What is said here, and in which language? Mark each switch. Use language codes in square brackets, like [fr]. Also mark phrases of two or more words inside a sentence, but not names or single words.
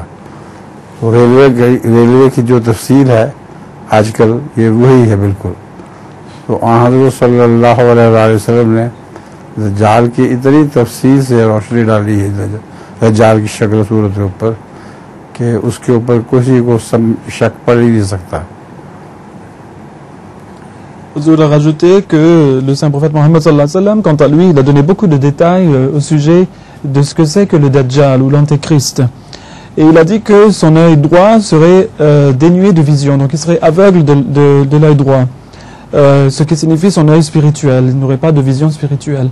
[ur] تو ریلوے کی جو تفصیل ہے آج کل یہ وہی ہے بالکل. تو حضرت [ar] صلى الله عليه وسلم [ur] نے دجال کی اتنی تفصیل سے روشنی ڈالی ہے دجال کی شکل صورت کے اوپر کہ اس کے اوپر کسی کو شک پڑ ہی نہیں سکتا. [fr] Huzour a rajouté que le saint prophète Mohammed [ar] صلى الله عليه وسلم, [fr] quant à lui, il a donné beaucoup de détails au sujet de ce que c'est que le Dajjal ou l'antéchrist. Et il a dit que son œil droit serait dénué de vision, donc il serait aveugle de l'œil droit, ce qui signifie son œil spirituel, il n'aurait pas de vision spirituelle.